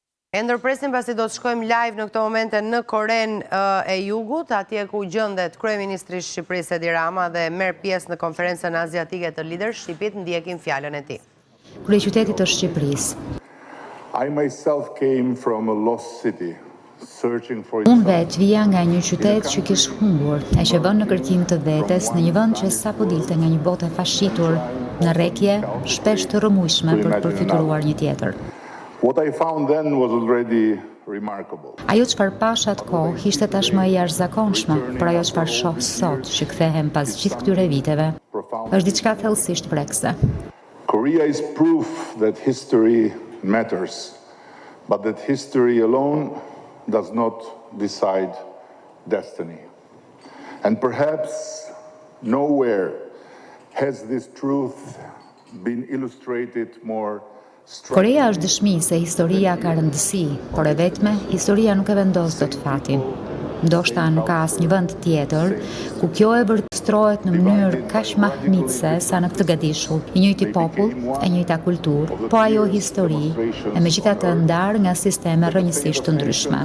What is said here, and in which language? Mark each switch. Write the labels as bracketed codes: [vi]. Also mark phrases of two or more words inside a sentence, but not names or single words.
[sq] E ndërpresim pasi do të shkojmë live në këto momente në Koren e Jugut, atje ku gjëndet Kryeministri Shqipërisë Edi Rama dhe merr pjesë në konferencën aziatike të leadershipit, ndjekim fjalën e tij. Kryeqyteti të Shqipërisë. [en] I myself came from a lost city. [sq] Unë vetë vija nga një qytet që kishte humbur, e që vën në kërkim të vetes në një vend që sapo dilte nga një botë e fashitur, në rrekje shpesh të rrëmujshme për të përfituar një tjetër. [en] What I found then was already remarkable. [sq] Ajo çfarë pash atë kohë ishte tashmë e jashtëzakonshme, por ajo çfarë shoh sot, që kthehem pas gjithë këtyre viteve, është diçka thellësisht prekse. [en] Korea is proof that history matters, but that history alone does not decide destiny. And perhaps nowhere has this truth been illustrated more. [sq] Korea është dëshmi se historia ka rëndësi, por e vetme historia nuk e vendos dot fatin. Ndoshta nuk ka asnjë vend tjetër ku kjo e vërtetrohet në mënyrë kaq mahnitse sa në këtë gadishull. I njëjti popull, e njëjta kulturë, po ajo histori, e megjithatë ndarë nga sisteme rrënjësisht të ndryshme.